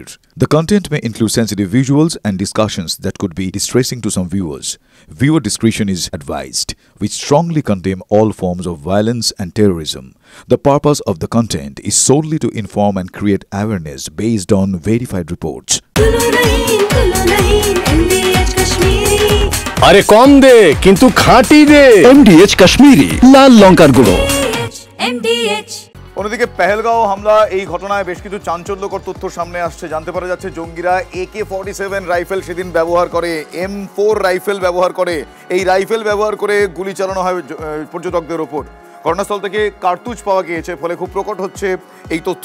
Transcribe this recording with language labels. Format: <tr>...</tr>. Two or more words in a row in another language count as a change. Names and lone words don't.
<en>The content may include sensitive visuals and discussions that could be distressing to some viewers. Viewer discretion is advised. We strongly condemn all forms of violence and terrorism. The purpose of the content is solely to inform and create awareness based on verified reports. अरे कौन दे किंतु खाटी दे MDH कश्मीरी लाल लंकार गुड़ो</en> <bn>অন্যদিকে পেহেলগাঁও হামলা এই ঘটনায় বেশ কিছু চাঞ্চল্যকর তথ্য সামনে আসছে। জানতে পারা যাচ্ছে জঙ্গিরা AK-47 রাইফেল সেদিন ব্যবহার করে, M4 রাইফেল ব্যবহার করে, এই রাইফেল ব্যবহার করে গুলি চালানো হয় পর্যটকদের ওপর। ঘটনাস্থল থেকে কার্তুজ পাওয়া গিয়েছে, ফলে খুব প্রকট হচ্ছে এই তথ্য।</bn>